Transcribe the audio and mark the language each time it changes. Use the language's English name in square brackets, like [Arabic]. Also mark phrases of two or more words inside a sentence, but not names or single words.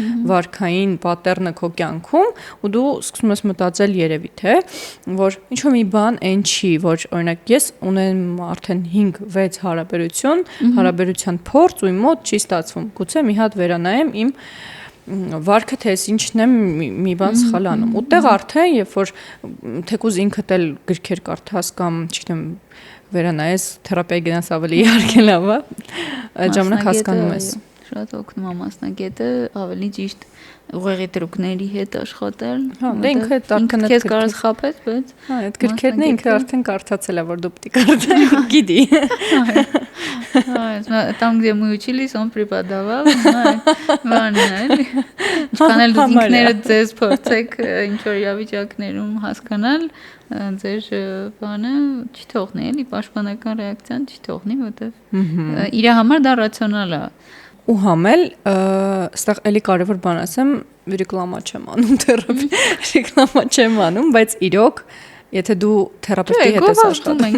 [Armenian] վարքային պատեռնը քո կյանքում, ու դու սկսում ես մտածել երևի թե, որ ինչ-որ մի բան այն չի, որ օրինակ ես ունեմ արդեն 5-6 հարաբերության փորձ ու իմ մոտ չի ստացվում։ Գուցե մի հատ վերանայեմ իմ վարքը թե ես ինչն եմ մի բան սխալ անում։ Ուտեղ արդեն, երբ որ թեկուզ ինքդ էլ գրքեր կարդաս կամ, չգիտեմ, վերանայես, թերապիայի գնաս ավելի իհարկե լավ է, այդ ժամանակ հասկանում ես։ Շատ օգնում է մասնագետը, ավելի ճիշտ ուղեղի դրուկների հետ աշխատել։ Հա, դե ինքը արդեն քեզ կարաս խաբես, բայց հա, այդ գրքերն ինքը արդեն կարդացել է, որ դու պետք է կարդաս, գիտի։ [Russian] Там, где мы учились, он преподавал, [Armenian] բանն ինչքան էլ դուք ինքներդ ձեզ փորձեք ինչ-որ իրավիճակներում հասկանալ, ձեր բանը չի թողնի, էլի պաշտպանական ռեակցիան չի թողնի, որտեվ իր համար դա ռացիոնալ է։ Ու համել, այստեղ էլի կարևոր բան ասեմ, ռեկլամա չեմ անում, ռեկլամա չեմ անում, բայց իրոք, եթե դու թերապևտի հետ ես աշխատում,